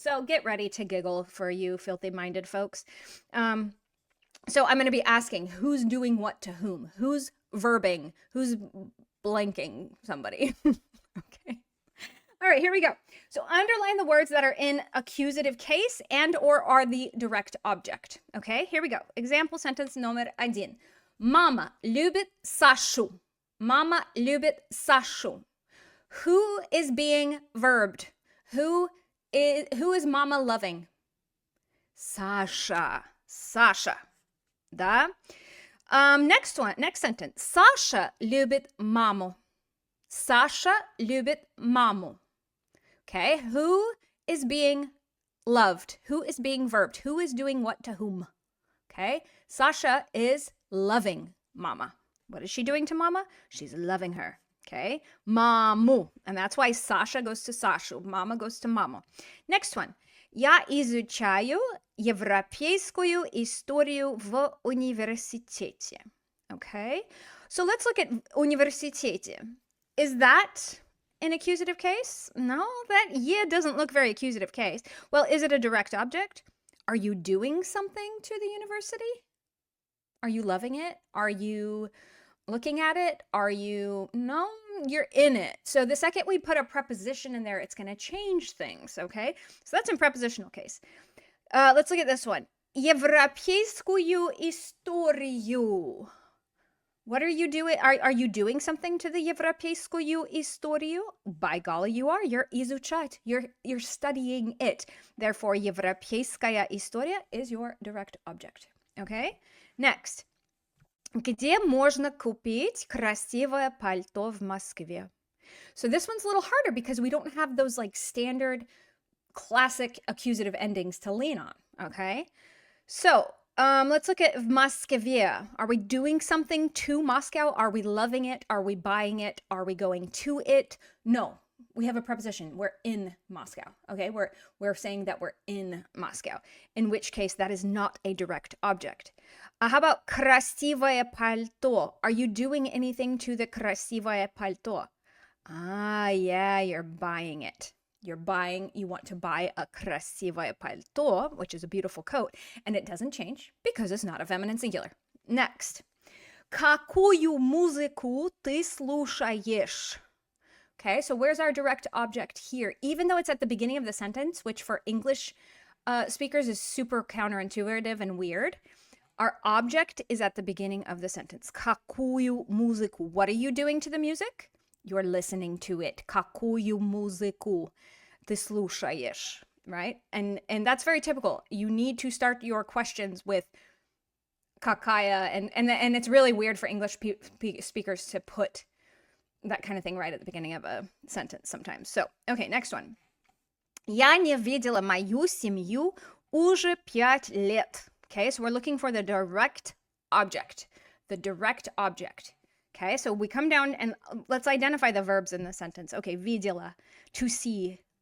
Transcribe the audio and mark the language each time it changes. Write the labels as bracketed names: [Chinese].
[English] So get ready to giggle for you filthy-minded folks. So I'm going to be asking, who's doing what to whom? Who's verbing? Who's blanking somebody? Okay. All right, here we go. So underline the words that are in accusative case and or are the direct object. Okay, here we go. Example sentence номер 1. [Russian] Mama любит Сашу. Mama любит Сашу. [English] Who is being verbed? Who is mama loving? Sasha. Sasha. Да? Next sentence. [Russian] Sasha любит маму. Sasha любит маму. [English] Okay, who is being loved? Who is being verbed? Who is doing what to whom? Okay, Sasha is loving mama. What is she doing to mama? She's loving her. Okay, маму. And that's why Sasha goes to Sashu, mama goes to маму. Next one. [Russian] Я изучаю европейскую историю в университете. [English] Okay, so let's look at университете. Is that an accusative case? No, that doesn't look very accusative case. Well, is it a direct object? Are you doing something to the university? Are you loving it? Are you looking at it? No, you're in it. So the second we put a preposition in there, it's going to change things, okay? So that's in prepositional case. Let's look at this one. [Russian] Европейскую историю. [English] What are you doing? Are you doing something to the [Russian] европейскую историю? [English] By golly, you are. You're изучать. You're studying it. Therefore, [Russian] европейская история [English] is your direct object. Okay? Next. [Russian] Где можно купить красивое пальто в Москве? [English] So this one's a little harder because we don't have those like standard classic accusative endings to lean on. Okay? So, let's look at Moskvе. Are we doing something to Moscow? Are we loving it? Are we buying it? Are we going to it? No, we have a preposition. We're in Moscow. Okay, we're saying that we're in Moscow. In which case, that is not a direct object. How about [Russian] красивое пальто? [English] Are you doing anything to the [Russian] красивое пальто? [English] Ah, yeah, you're buying it. You want to buy a [Russian] красивое пальто, [English] which is a beautiful coat, and it doesn't change because it's not a feminine singular. Next. [Russian] Какую музыку ты слушаешь? [English] Okay, so where's our direct object here? Even though it's at the beginning of the sentence, which for English speakers is super counterintuitive and weird, our object is at the beginning of the sentence. [Russian] Какую музыку? [English] What are you doing to the music? You're listening to it. [Russian] Какую музыку ты слушаешь, right? [English] And that's very typical. You need to start your questions with какая, and it's really weird for English speakers to put that kind of thing right at the beginning of a sentence sometimes. So, okay, next one. [Russian] Я не видела мою семью уже 5 лет. [English] Okay, so we're looking for the direct object. The direct object. Okay, so we come down and let's identify the verbs in the sentence. Okay, видела, to see.